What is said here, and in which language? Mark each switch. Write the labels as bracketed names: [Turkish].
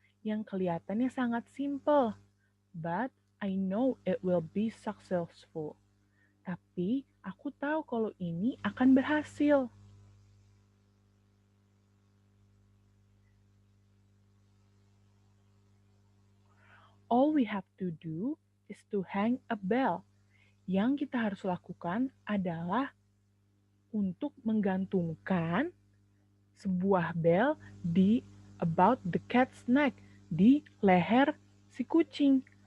[Indonesian] Yang kelihatannya sangat simple. [English] But I know it will be successful. [Indonesian] Tapi aku tahu kalau ini akan berhasil. [English] All we have to do is to hang a bell. [Indonesian] Yang kita harus lakukan adalah untuk menggantungkan sebuah bel di [English] about the cat's neck, [Indonesian] di leher si kucing.